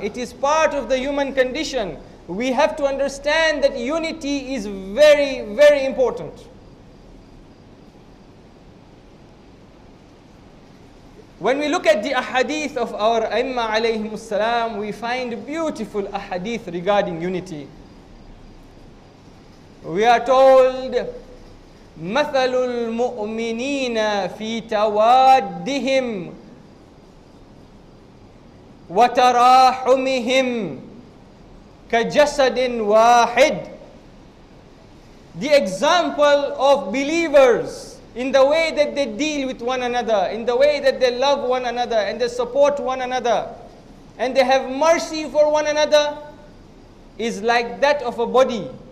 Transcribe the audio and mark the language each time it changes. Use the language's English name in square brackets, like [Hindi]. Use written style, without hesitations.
[English] It is part of the human condition. We have to understand that unity is very, very important. When we look at the ahadith of our Aimma alayhimus salam, we find beautiful ahadith regarding unity. We are told [Arabic] مثل المؤمنين في توادهم وتراحمهم كجسد واحد. [English] The example of believers in the way that they deal with one another, in the way that they love one another and they support one another and they have mercy for one another is like that of a body.